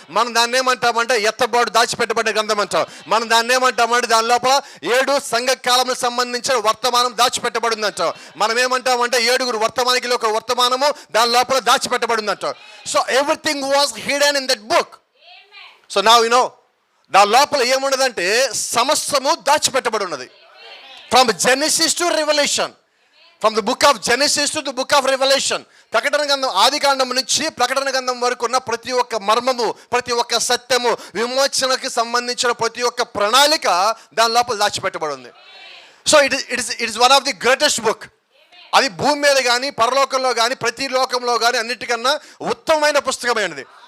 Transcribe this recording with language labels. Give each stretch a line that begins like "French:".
Telugu: మనం దాన్ని ఏమంటామంటే ఎత్తబాటు దాచిపెట్టబడిన గ్రంథం అంటాం. మనం దాన్ని ఏమంటామంటే దాని లోపల 7 సంఘ కాలములకు సంబంధించిన వర్తమానం దాచిపెట్టబడింది అంటాం. మనం ఏమంటామంటే 7 వర్తమానికిలో ఒక వర్తమానము దాని లోపల దాచిపెట్టబడింది అంటాం.
English: So everything was hidden in that book. So now you know
Telugu: దాని లోపల ఏమున్నదంటే సమస్తము దాచిపెట్టబడి ఉన్నది.
English: From Genesis to Revelation. From the book of Genesis to the book of Revelation.
Telugu: ప్రకటన గ్రంథం ఆదికాండం నుంచి ప్రకటన గ్రంథం వరకు ఉన్న ప్రతి ఒక్క మర్మము, ప్రతి ఒక్క సత్యము, విమోచనకి సంబంధించిన ప్రతి ఒక్క ప్రణాళిక దాని లోపల దాచిపెట్టబడి ఉంది.
English: So it is one of the greatest book.
Telugu: అది భూమి మీద కానీ పరలోకంలో కానీ ప్రతి లోకంలో కానీ అన్నిటికన్నా ఉత్తమమైన పుస్తకమైనది.